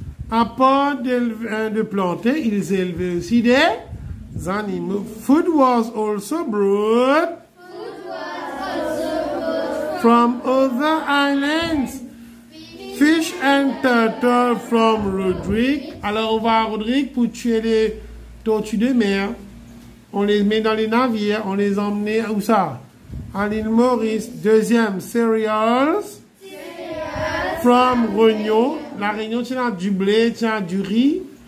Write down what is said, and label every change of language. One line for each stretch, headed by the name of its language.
French: À part de planter, ils élevaient aussi des animaux.
English: Food was also brought from other islands. Fish and turtle from Roderick.
French: Alors, on va à Roderick pour tuer les tortues de mer. On les met dans les navires. On les emmenait où ça? À l'île Maurice. Deuxième, cereals.
English: From Réunion.
French: La Réunion, tiens du blé, tiens du riz.